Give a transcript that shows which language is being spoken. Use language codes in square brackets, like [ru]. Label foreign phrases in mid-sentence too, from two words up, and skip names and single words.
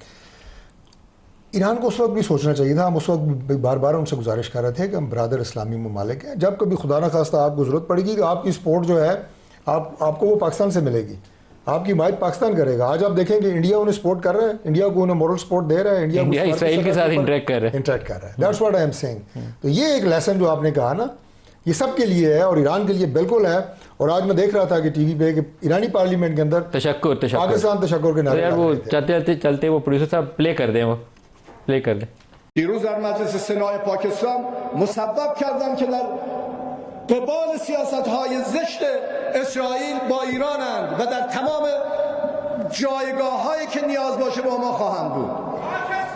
[ur] ایران کو اس وقت بھی سوچنا چاہیے تھا۔ ہم اس وقت بار بار ان سے گزارش کر رہے تھے کہ ہم برادر اسلامی ممالک ہیں، جب کبھی خدا نہ خواستہ آپ کو ضرورت پڑے گی تو آپ کی سپورٹ جو ہے آپ کو وہ پاکستان سے ملے گی، آپ کی حمایت پاکستان کرے گا. آج آپ دیکھیں کہ انڈیا انہیں سپورٹ کر رہا ہے، انڈیا کو انہیں [en] moral support [ur] دے رہا ہے, انڈیا اسرائیل کے ساتھ انٹریکٹ کر رہا ہے. [en] That's what I am saying. [ur] تو یہ ایک لیسن جو آپ نے کہا نا، یہ سب کے لیے ہے اور ایران کے لیے بالکل ہے. اور آج میں دیکھ رہا تھا کہ ٹی وی پہ کہ ایرانی پارلیمنٹ کے اندر پاکستان تشکر کے نعرے, وہ چلتے وہ پروڈیوسر صاحب پلے کر دیں، وہ پلے کر دیں. [fa] دیروز در مجلس سنای پاکستان مسبب کردن که در قبال سیاست‌های زشت اسرائیل با ایرانند و در تمام جایگاه‌هایی که نیاز باشه با ما خواهند بود.